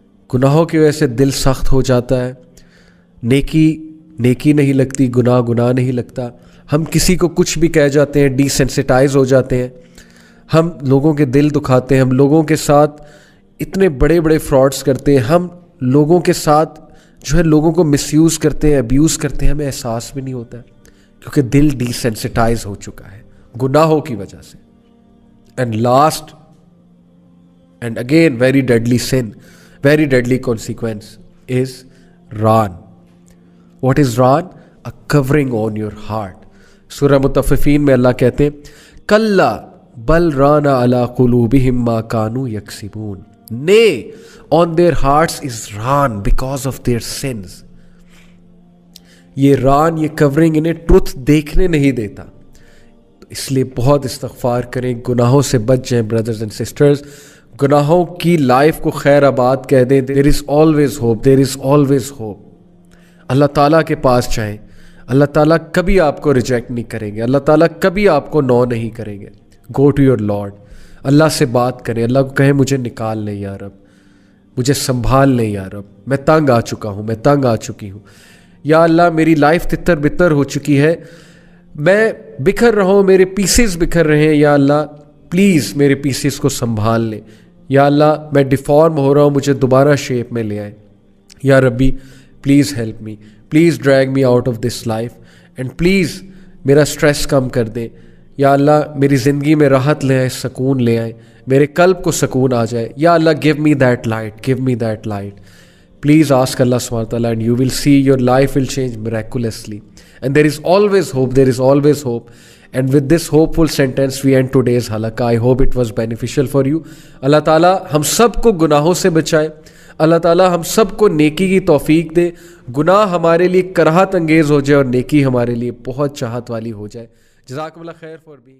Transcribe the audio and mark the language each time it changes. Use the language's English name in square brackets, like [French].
[Urdu] گناہوں کی وجہ سے دل سخت ہو جاتا ہے, نیکی نہیں لگتی, گناہ نہیں لگتا, ہم کسی کو کچھ بھی کہہ جاتے ہیں, ڈی سینسٹائز ہو جاتے ہیں, ہم لوگوں کے دل دکھاتے ہیں, ہم لوگوں کے ساتھ اتنے بڑے فراڈس کرتے ہیں, ہم لوگوں کے ساتھ جو ہے لوگوں کو مس یوز کرتے ہیں, ابیوز کرتے ہیں, ہمیں احساس بھی نہیں ہوتا ہے, کیونکہ دل ڈی سینسٹائز ہو چکا ہے گناہوں کی وجہ سے. [English] And last and again very deadly sin, very deadly consequence is ran. What is ran? A covering on your heart. [Urdu] سورہ مطففین میں اللہ کہتے ہیں [Arabic] کلا بل ران علی قلوبہم ما کانوا یکسبون. [English] Nay, on their hearts is raan because of their sins. [Urdu] یہ ران, یہ کورنگ انہیں truth دیکھنے نہیں دیتا, تو اس لیے بہت استغفار کریں, گناہوں سے بچ جائیں [English] brothers and sisters, [Urdu] گناہوں کی لائف کو خیر آباد کہہ دیں. [English] There is always hope, there is always hope. [Urdu] اللہ تعالیٰ کے پاس جائیں, اللہ تعالیٰ کبھی آپ کو ریجیکٹ نہیں کریں گے, اللہ تعالیٰ کبھی آپ کو نو نہیں کریں گے. [English] Go to your Lord, [Urdu] اللہ سے بات کریں, اللہ کو کہیں مجھے نکال لے یا رب, مجھے سنبھال لے یا رب, میں تنگ آ چکا ہوں, میں تنگ آ چکی ہوں, یا اللہ میری لائف تتر بتر ہو چکی ہے, میں بکھر رہا ہوں, میرے پیسز بکھر رہے ہیں, یا اللہ پلیز میرے پیسز کو سنبھال لیں. یا اللہ میں ڈیفارم ہو رہا ہوں, مجھے دوبارہ شیپ میں لے آئیں. [English] یا ربی please help me, please drag me out of this life, and please [Urdu] میرا اسٹریس کم کر دیں. یا اللہ میری زندگی میں راحت لے آئیں, سکون لے آئیں, میرے قلب کو سکون آ جائے. [English] یا اللہ give me that light, give me that light. Please ask Allah subhanahu wa ta'ala and you will see your life will change miraculously. And there is always hope, there is always hope. And with this hopeful sentence we end today's halaqah. I hope it was beneficial for you. [Urdu] Allah ta'ala ہم سب کو گناہوں سے بچائے, اللہ تعالیٰ ہم سب کو نیکی کی توفیق دے, گناہ ہمارے لیے کراہت انگیز ہو جائے اور نیکی ہمارے لیے بہت چاہت والی ہو جائے. جزاکم اللہ خیر [English] for being